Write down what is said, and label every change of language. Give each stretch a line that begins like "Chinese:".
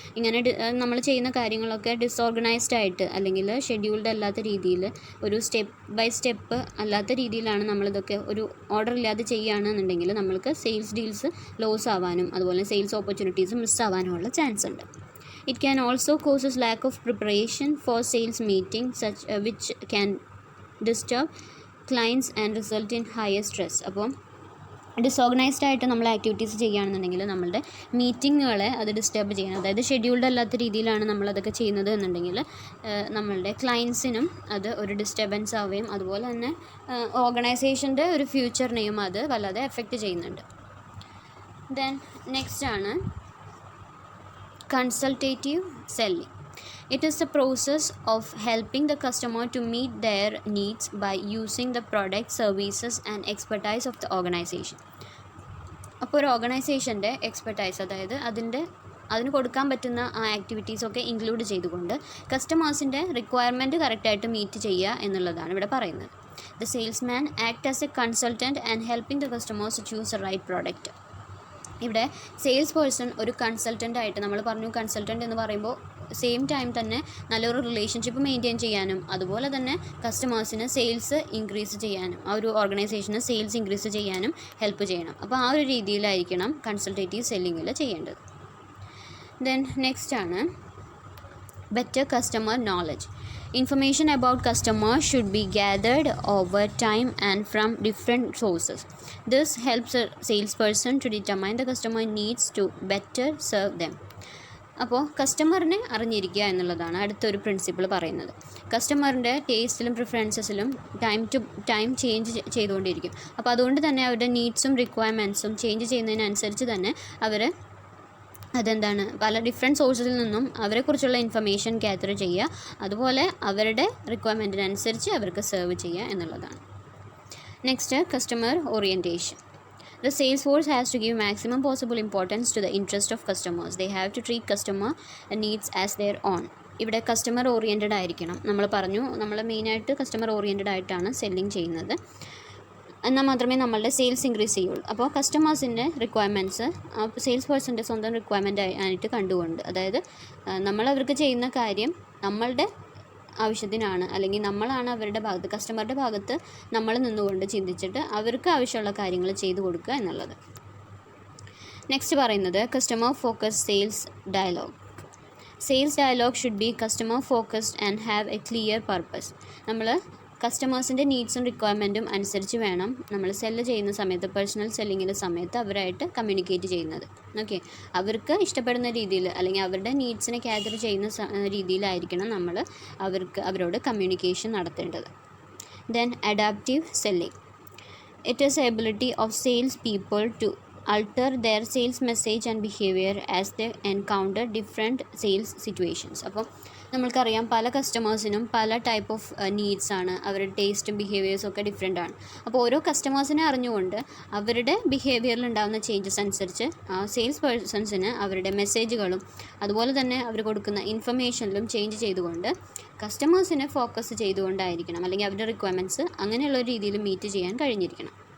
Malayalam: ഇങ്ങനെ നമ്മൾ ചെയ്യുന്ന കാര്യങ്ങളൊക്കെ ഡിസോർഗനൈസ്ഡ് ആയിട്ട് അല്ലെങ്കിൽ ഷെഡ്യൂൾഡ് അല്ലാത്ത രീതിയിൽ, ഒരു സ്റ്റെപ്പ് ബൈ സ്റ്റെപ്പ് അല്ലാത്ത രീതിയിലാണ് നമ്മളിതൊക്കെ ഒരു ഓർഡർ ഇല്ലാതെ ചെയ്യുകയാണെന്നുണ്ടെങ്കിൽ നമ്മൾക്ക് സെയിൽസ് ഡീൽസ് ലോസ് ആവാനും അതുപോലെ സെയിൽസ് ഓപ്പർച്യൂണിറ്റീസ് മിസ്സാവാനും chance ഉണ്ട്.
English: It can also causes lack of preparation for sales meeting which can disturb clients and result in higher stress.
Malayalam: അപ്പോൾ ഡിസോർഗനൈസ്ഡ് ആയിട്ട് നമ്മൾ ആക്ടിവിറ്റീസ് ചെയ്യുകയാണെന്നുണ്ടെങ്കിൽ നമ്മളുടെ മീറ്റിങ്ങുകളെ അത് ഡിസ്റ്റർബ് ചെയ്യണം. അതായത് ഷെഡ്യൂൾഡ് അല്ലാത്ത രീതിയിലാണ് നമ്മളതൊക്കെ ചെയ്യുന്നത് എന്നുണ്ടെങ്കിൽ നമ്മളുടെ ക്ലയൻസിനും അത് ഒരു ഡിസ്റ്റർബൻസ് ആവുകയും അതുപോലെ തന്നെ ഓർഗനൈസേഷൻ്റെ ഒരു ഫ്യൂച്ചറിനെയും അത് വല്ലാതെ എഫക്റ്റ് ചെയ്യുന്നുണ്ട്. ദെൻ നെക്സ്റ്റ് ആണ് consultative selling.
English: It is the process of helping the customer to meet their needs by using the product, services and expertise of the organization.
Malayalam: അപ്പോൾ ഒരു ഓർഗനൈസേഷൻ്റെ എക്സ്പെർട്ടൈസ്, അതായത് അതിന് കൊടുക്കാൻ പറ്റുന്ന ആ ആക്ടിവിറ്റീസൊക്കെ ഇൻക്ലൂഡ് ചെയ്തുകൊണ്ട് കസ്റ്റമേഴ്സിൻ്റെ റിക്വയർമെൻറ്റ് കറക്റ്റായിട്ട് മീറ്റ് ചെയ്യുക എന്നുള്ളതാണ് ഇവിടെ പറയുന്നത്.
English: The salesman act as a consultant and helping the customers to choose the right product.
Malayalam: ഇവിടെ സെയിൽസ് പേഴ്സൺ ഒരു കൺസൾട്ടൻ്റ് ആയിട്ട്, നമ്മൾ പറഞ്ഞു കൺസൾട്ടൻ്റ് എന്ന് പറയുമ്പോൾ സെയിം ടൈം തന്നെ നല്ലൊരു റിലേഷൻഷിപ്പ് മെയിൻറ്റെയിൻ ചെയ്യാനും അതുപോലെ തന്നെ കസ്റ്റമേഴ്സിന് സെയിൽസ് ഇൻക്രീസ് ചെയ്യാനും ആ ഒരു ഓർഗനൈസേഷന് സെയിൽസ് ഇൻക്രീസ് ചെയ്യാനും ഹെൽപ്പ് ചെയ്യണം. അപ്പോൾ ആ ഒരു രീതിയിലായിരിക്കണം കൺസൾട്ടേറ്റീവ് സെല്ലിങ്ങിൽ ചെയ്യേണ്ടത്. ദെൻ നെക്സ്റ്റ് ആണ്
English: better customer knowledge. Information about customers should be gathered over time and from different sources. This helps a salesperson to determine the customer needs to better serve them.
Malayalam: അപ്പോൾ കസ്റ്റമറിനെ അറിഞ്ഞിരിക്കുക എന്നുള്ളതാണ് അടുത്തൊരു principle പറയുന്നത്. കസ്റ്റമറിൻ്റെ ടേസ്റ്റിലും പ്രിഫറൻസസിലും time change ചെയ്തുകൊണ്ടിരിക്കും. അപ്പോൾ അതുകൊണ്ട് തന്നെ അവരുടെ നീഡ്സും റിക്വയർമെൻറ്റ്സും ചേഞ്ച് ചെയ്യുന്നതിനനുസരിച്ച് തന്നെ അവർ പല ഡിഫറെൻറ്റ് സോഴ്സിൽ നിന്നും അവരെക്കുറിച്ചുള്ള ഇൻഫർമേഷൻ ഗ്യാദർ ചെയ്യുക, അതുപോലെ അവരുടെ റിക്വയർമെൻറ്റിനനുസരിച്ച് അവർക്ക് സെർവ് ചെയ്യുക എന്നുള്ളതാണ്. Next, customer orientation.
English: The sales force has to give maximum possible importance to the interest of customers. They have to treat customer needs as their own.
Malayalam: ഇവിടെ കസ്റ്റമർ ഓറിയൻറ്റഡ് ആയിരിക്കണം. നമ്മൾ പറഞ്ഞു, നമ്മൾ മെയിനായിട്ട് കസ്റ്റമർ ഓറിയൻറ്റഡ് ആയിട്ടാണ് selling ചെയ്യുന്നത്. എന്നാൽ മാത്രമേ നമ്മളുടെ സെയിൽസ് ഇൻക്രീസ് ചെയ്യുള്ളൂ. അപ്പോൾ കസ്റ്റമേഴ്സിൻ്റെ റിക്വയർമെൻറ്റ്സ് സെയിൽസ് പേഴ്സൻ്റെ സ്വന്തം റിക്വയർമെൻ്റ് ആയിട്ട് കണ്ടുകൊണ്ട്, അതായത് നമ്മളവർക്ക് ചെയ്യുന്ന കാര്യം നമ്മളുടെ ആവശ്യത്തിനാണ്, അല്ലെങ്കിൽ നമ്മളാണ് അവരുടെ ഭാഗത്ത്, കസ്റ്റമറുടെ ഭാഗത്ത് നമ്മൾ നിന്നുകൊണ്ട് ചിന്തിച്ചിട്ട് അവർക്ക് ആവശ്യമുള്ള കാര്യങ്ങൾ ചെയ്തു കൊടുക്കുക എന്നുള്ളത്. നെക്സ്റ്റ് പറയുന്നത് customer focused sales dialogue.
English: Sales dialogue should be customer focused and have a clear purpose.
Malayalam: നമ്മൾ കസ്റ്റമേഴ്സിൻ്റെ നീഡ്സും റിക്വയർമെൻറ്റും അനുസരിച്ച് വേണം നമ്മൾ സെല്ല് ചെയ്യുന്ന സമയത്ത്, പേഴ്സണൽ സെല്ലിങ്ങിൻ്റെ സമയത്ത് അവരായിട്ട് കമ്മ്യൂണിക്കേറ്റ് ചെയ്യുന്നത്. ഓക്കെ, അവർക്ക് ഇഷ്ടപ്പെടുന്ന രീതിയിൽ അല്ലെങ്കിൽ അവരുടെ നീഡ്സിനെ ഗ്യാദർ ചെയ്യുന്ന രീതിയിലായിരിക്കണം നമ്മൾ അവരോട് കമ്മ്യൂണിക്കേഷൻ നടത്തേണ്ടത്.
English: Then adaptive selling. It is ability of sales people to alter their sales message and behavior as they encounter different sales situations.
Malayalam: അപ്പോൾ നമ്മൾക്കറിയാം പല കസ്റ്റമേഴ്സിനും പല ടൈപ്പ് ഓഫ് നീഡ്സ് ആണ്, അവരുടെ ടേസ്റ്റും ബിഹേവിയേഴ്സും ഒക്കെ ഡിഫറെൻ്റ് ആണ്. അപ്പോൾ ഓരോ കസ്റ്റമേഴ്സിനെ അറിഞ്ഞുകൊണ്ട് അവരുടെ ബിഹേവിയറിൽ ഉണ്ടാകുന്ന ചേഞ്ചസ് അനുസരിച്ച് സെയിൽസ് പേഴ്സൺസിന് അവരുടെ മെസ്സേജുകളും അതുപോലെ തന്നെ അവർ കൊടുക്കുന്ന ഇൻഫർമേഷനിലും ചേഞ്ച് ചെയ്തുകൊണ്ട് കസ്റ്റമേഴ്സിനെ ഫോക്കസ് ചെയ്തുകൊണ്ടായിരിക്കണം, അല്ലെങ്കിൽ അവരുടെ റിക്വയർമെൻറ്റ്സ് അങ്ങനെയുള്ള രീതിയിൽ മീറ്റ് ചെയ്യാൻ കഴിഞ്ഞിരിക്കണം.